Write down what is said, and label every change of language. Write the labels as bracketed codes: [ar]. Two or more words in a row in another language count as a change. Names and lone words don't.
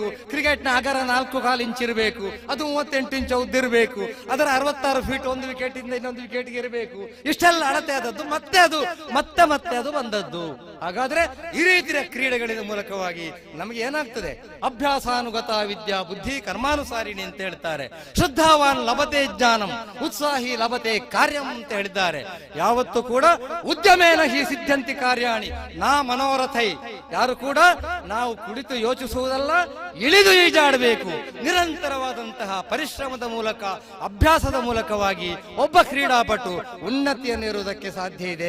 [kn] ಕ್ರಿಕೆಟ್ನ ಅಗರ 4.25 ಇಂಚ್ ಇರಬೇಕು, ಅದು 38 ಇಂಚ್ ಉದ್ದಿರಬೇಕು, ಅದರ 66 ಫೀಟ್ ಒಂದು ವಿಕೆಟ್ ಇಂದ ಇನ್ನೊಂದು ವಿಕೆಟ್ಗೆ ಇರಬೇಕು. ಇಷ್ಟೆಲ್ಲ ಅಳತೆ ಆದದ್ದು, ಮತ್ತೆ ಅದು ಬಂದದ್ದು. ಹಾಗಾದ್ರೆ ಈ ರೀತಿಯ ಕ್ರೀಡೆಗಳಿನ ಮೂಲಕವಾಗಿ ನಮಗೆ ಏನಾಗ್ತದೆ? [sa] ಅಭ್ಯಾಸಾನುಗತ ವಿದ್ಯಾ ಬುದ್ಧಿ ಕರ್ಮಾನುಸಾರಿಣಿ [kn] ಅಂತ ಹೇಳ್ತಾರೆ. [sa] ಶ್ರದ್ಧಾವಾನ್ ಲಭತೆ ಜ್ಞಾನಂ, ಉತ್ಸಾಹಿ ಲಭತೆ ಕಾರ್ಯಂ [kn] ಅಂತ ಹೇಳಿದ್ದಾರೆ. ಯಾವತ್ತು ಕೂಡ [sa] ಉದ್ಯಮೇನ ಹಿ ಸಿದ್ಧಂತಿ ಕಾರ್ಯಾಣಿ ನಾ ಮನೋರಥೈ. [kn] ಯಾರು ಕೂಡ ನಾವು ಕುಳಿತು ಯೋಚಿಸುವುದಲ್ಲ, ಇಳಿದು ಈಜಾಡಬೇಕು. ನಿರಂತರವಾದಂತಹ ಪರಿಶ್ರಮದ ಮೂಲಕ, ಅಭ್ಯಾಸದ ಮೂಲಕವಾಗಿ ಒಬ್ಬ ಕ್ರೀಡಾಪಟು ಉನ್ನತಿಯನ್ನಿರುವುದಕ್ಕೆ ಸಾಧ್ಯ ಇದೆ.